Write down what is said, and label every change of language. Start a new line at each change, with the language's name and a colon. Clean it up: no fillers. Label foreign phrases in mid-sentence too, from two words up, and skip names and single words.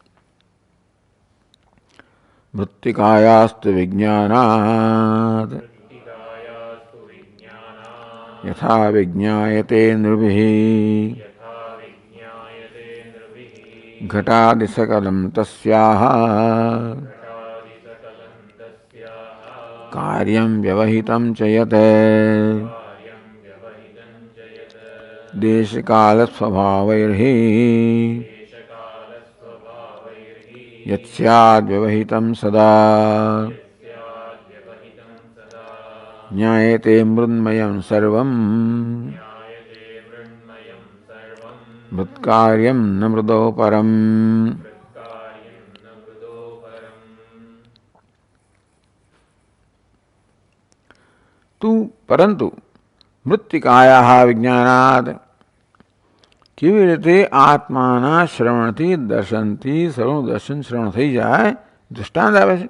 Sanskrit: મૃત્તિકાયાસ્તુ વિજ્ઞાનાદ યથા વિજ્ઞાયતે નૃભિઃ ઘટાદિ સકલમ તસ્યાઃ કાર્યમ વ્યવહિતમ ચ યત દેશકાલ સ્વભાવૈર્હિ यस्याद्व्यवहितं सदा ज्ञायते मृन्मयं सर्वं मृत्कार्यं न मृदो परम्।
Gujarati: પરંતુ
Sanskrit: મૃત્તિકાયા વિજ્ઞાનાદ
Gujarati: કેવી રીતે આત્માના શ્રવણથી દર્શનથી સર્વનું દર્શન શ્રવણ થઈ જાય દૃષ્ટાંત આવે છે.